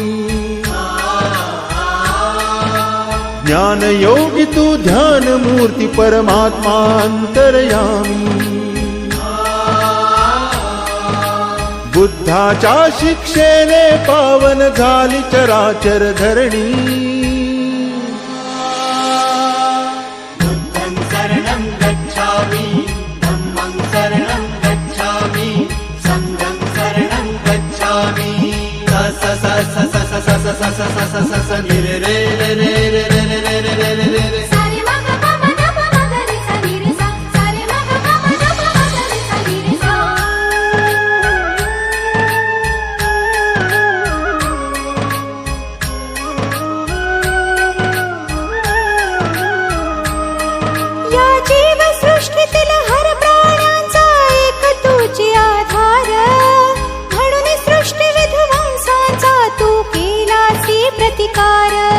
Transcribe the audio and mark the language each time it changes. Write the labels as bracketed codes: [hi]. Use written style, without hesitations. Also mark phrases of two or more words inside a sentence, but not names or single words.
[mr] ज्ञान योगी तू ध्यान मूर्ती परमात्मा अंतर्यामी बुद्धाच्या शिक्षेने पावन झाली चराचर धरणी [pi] बुद्धं शरणं गच्छामि धम्मं शरणं गच्छामि संघं शरणं गच्छामि स स स स स स स स स स स स नि रे रे रे रे रे रे रे रे रे रे रे रे सारे मग पम नप मग रे सा रे रे सा सारे मग पम नप मग रे सा रे रे सा [mr] या जीव सृष्टीतील हर प्राण्यांचा एक तुझी आधार म्हणून सृष्टी विध्वंसाचा तू केलासी प्रतिकार